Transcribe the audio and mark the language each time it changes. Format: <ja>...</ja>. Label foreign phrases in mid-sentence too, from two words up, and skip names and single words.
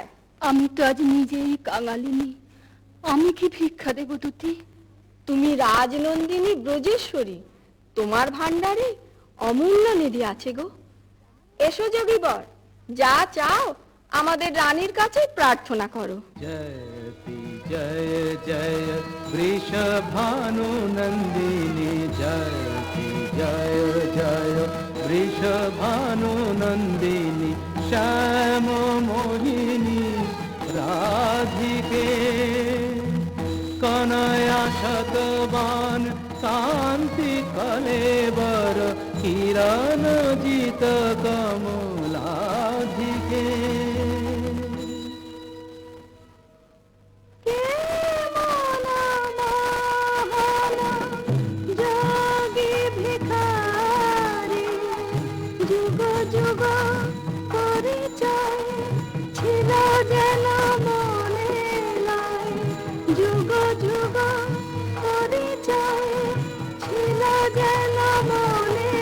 <bn>আমি তো আজ নিজেই কাঙালিনী, আমি কি ভিক্ষা দেব দুটি? তুমি রাজনন্দিনী ব্রজেশ্বরী, তোমার ভান্ডারে অমূল্য নিধি আছে গো। এসো যোগী বর, যা চাও আমাদের রানীর কাছে প্রার্থনা করো।</bn> <hi>जयति जय जय वृषभानु नन्दिनी, जयति जय जय वृषभानु नन्दिनी, श्याम मोहिनी राधिके, कनया शतवान कांति कलेवर, किरण जित कमलाधिके।</hi> <bn>যুগ যুগ পরিচয় ছিল যেন মনে লাই, যুগ যুগ পরিচয় ছিল যেন মনে</bn>